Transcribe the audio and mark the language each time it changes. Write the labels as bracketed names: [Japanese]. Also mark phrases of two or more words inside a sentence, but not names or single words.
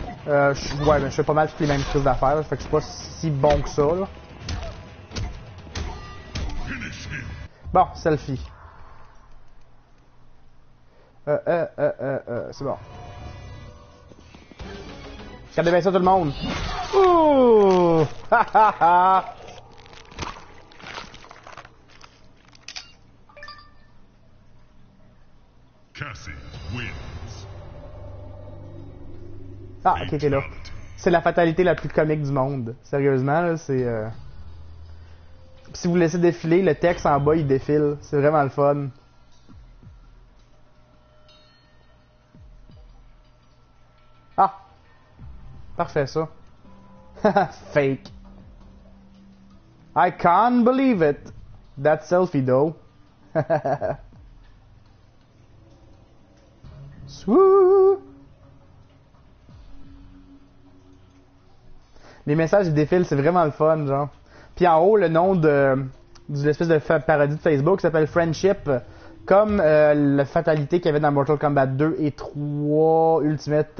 [French] Ouais, mais je fais pas mal toutes les mêmes choses d'affaires, là, fait que je suis pas si bon que ça, là. Bon, selfie. C'est bon. Regardez bien ça tout le monde. Ouh! Ha ha ha! [English] Cassie wins. [French] Ah, ok, t'es là. C'est la fatalité la plus comique du monde. Sérieusement, là, c'est... Si vous laissez défiler, le texte en bas, il défile. C'est vraiment le fun. Ah! Parfait, ça. Fake. [English] I can't believe it. That selfie, though. Swoo! [French] Les messages ils défilent, c'est vraiment le fun, genre. Puis en haut, le nom de l'espèce de parodie de Facebook s'appelle Friendship, comme la fatalité qu'il y avait dans Mortal Kombat 2 et 3 Ultimate.